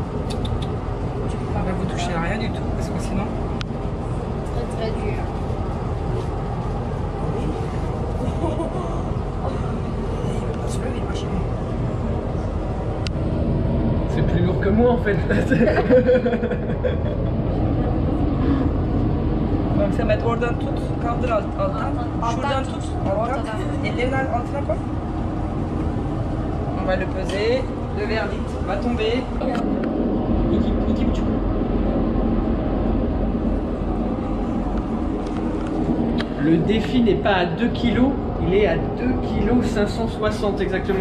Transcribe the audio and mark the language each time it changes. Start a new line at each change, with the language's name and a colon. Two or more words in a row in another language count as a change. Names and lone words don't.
French: On va vous toucher à rien du tout, parce que sinon. Très très dur. C'est plus lourd que moi en fait.
Turkish: Bak Samet oradan tut, kaldır alttan. Şuradan tut, alttan. Ellerini altına koy.
French: On va le peser. Le verdict va tomber. Le défi n'est pas à 2 kg, il est à 2 kg 560 exactement.